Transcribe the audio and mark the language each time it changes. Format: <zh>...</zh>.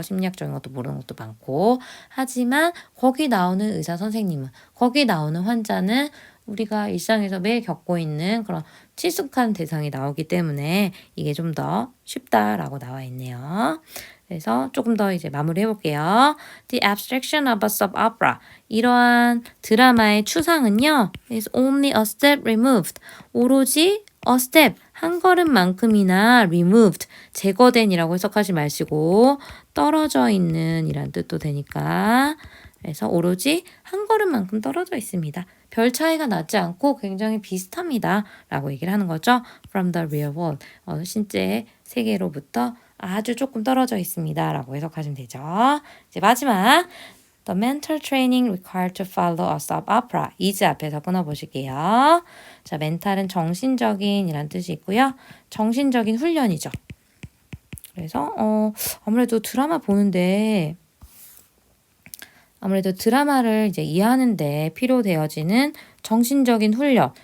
<ko>심리학적인 것도 모르는 것도 많고 하지만 거기 나오는 의사 선생님은 거기 나오는 환자는 우리가 일상에서 매일 겪고 있는 그런 친숙한 대상이 나오기 때문에 이게 좀 더 쉽다라고 나와 있네요. 그래서 조금 더 이제 마무리해 볼게요.</ko> <en>The abstraction of a soap opera.</en> <ko>이러한 드라마의 추상은요.</ko> <en>is only a step removed.</en> <ko>오로지</ko> <en>a step,</en> <ko>한 걸음만큼이나 removed, 제거된이라고 해석하지 마시고 떨어져 있는 이란 뜻도 되니까 그래서 오로지 한 걸음만큼 떨어져 있습니다. 별 차이가 나지 않고 굉장히 비슷합니다. 라고 얘기를 하는 거죠.</ko> <en>From the real world.</en> <ko>실제 세계로부터 아주 조금 떨어져 있습니다. 라고 해석하시면 되죠. 이제 마지막.</ko> <en>The mental training required to follow a soap opera.</en> <ko>is 앞에서 끊어보실게요. 자, 멘탈은 정신적인 이란 뜻이 있고요. 정신적인 훈련이죠. 그래서 아무래도 드라마 보는데 아무래도 드라마를 이제 이해하는데 필요되어지는 정신적인 훈련.</ko>